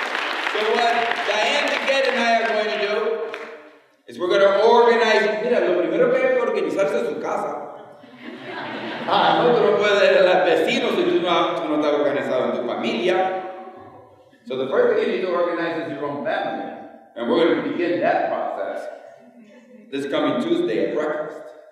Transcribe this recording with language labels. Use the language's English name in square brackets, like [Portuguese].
[English] DeGette and I are going to do is we're going to organize. [Spanish] Mira, lo primero que hay que organizarse es su casa. No, tú no puedes ir a los vecinos si tú no estás organizado en tu familia. [English] So the first thing you need to organize is your own family. And we're going to begin that process this coming Tuesday at breakfast.